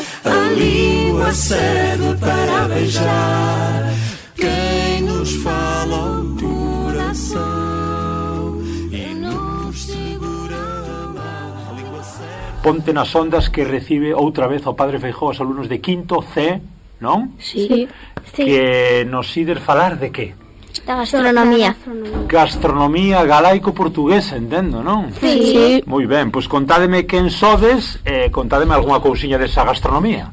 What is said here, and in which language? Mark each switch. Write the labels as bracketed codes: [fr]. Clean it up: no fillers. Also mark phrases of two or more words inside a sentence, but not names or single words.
[pt] a língua serve para beijar, quem nos fala o coração e nos segura a mão. A língua serve. [gl] Ponte nas ondas que recibe outra vez o Padre Feijóo os alumnos de quinto C, non? Sí. Que nos ides falar de que? Da gastronomía. Gastronomía galaico-portuguesa, entendo, non? Sí. Moi ben, pois contádeme quen sodes e contádeme algunha cousiña desa gastronomía.